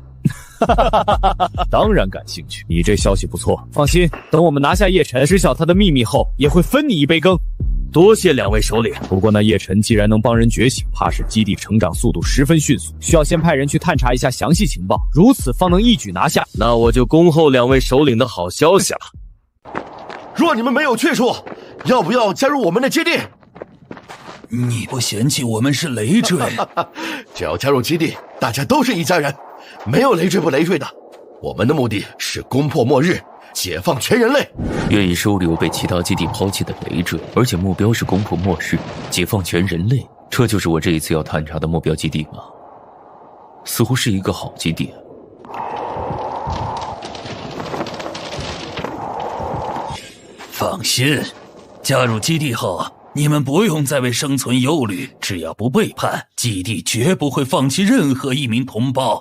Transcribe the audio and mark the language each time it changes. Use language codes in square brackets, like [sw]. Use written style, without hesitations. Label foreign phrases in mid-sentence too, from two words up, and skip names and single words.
[zh] 當然感興趣。你這消息不錯，放心，等我們拿下葉晨，知曉他的秘密後，也會分你一杯羹。多謝2位首領。不過那葉晨既然能幫人覺醒，怕是基地成長速度十分迅速，需要先派人去探查一下詳細情報，如此方能一舉拿下。那我就恭候2位首領的好消息了。若你們沒有去處，要不要加入我們的基地？你不嫌棄我們是累贅？只要加入基地，大家都是一家人，沒有累贅不累贅的。我們的目的是攻破末日，解放全人類。願意收留被其他基地拋棄的累贅，而且目標是攻破末日，解放全人類，這就是我這一次要探查的目標基地嗎？似乎是一個好基地。放心，加入基地後，你們不用再為生存憂慮，只要不背叛，基地絕不會放棄任何一名同胞。